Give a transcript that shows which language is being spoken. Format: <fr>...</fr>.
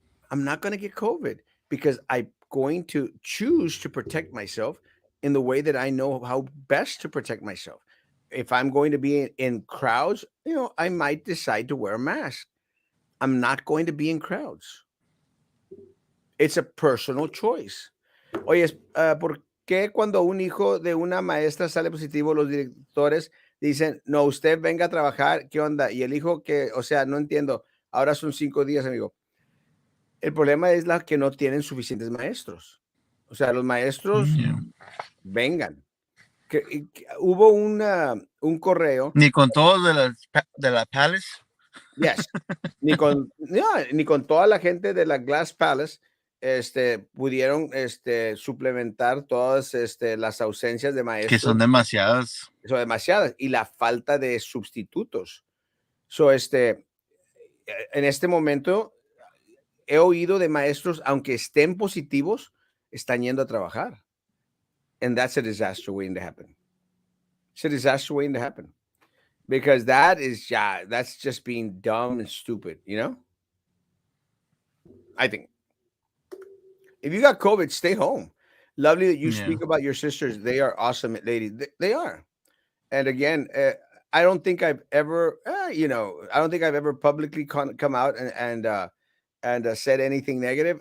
<en>I'm not going to get COVID because I'm going to choose to protect myself in the way that I know how best to protect myself. If I'm going to be in crowds, I might decide to wear a mask. I'm not going to be in crowds. It's a personal choice.</en> <es>Oye, ¿por qué cuando un hijo de una maestra sale positivo, los directores dicen, no, usted venga a trabajar, ¿qué onda? Y el hijo que, o sea, no entiendo, ahora son 5 días, amigo. El problema es la que no tienen suficientes maestros. O sea, los maestros</es> <en>yeah.</en> <es>vengan. Hubo un correo, Ni con todos de la Palace. yes, no, ni con toda la gente de la Glass Palace pudieron suplementar todas las ausencias de Que maestros, son demasiadas. son demasiadas, y la falta de sustitutos.</es> <en>So,</en> <es>en este momento he oído de maestros, aunque estén positivos, están yendo a trabajar.</es> <en>And that's a disaster waiting to happen. It's a disaster waiting to happen because that's just being dumb and stupid. I think if you got COVID, stay home. Lovely that you Yeah. speak about your sisters. They are awesome ladies. They are. And again, I don't think I've ever, I don't think I've ever publicly come out and said anything negative.</en>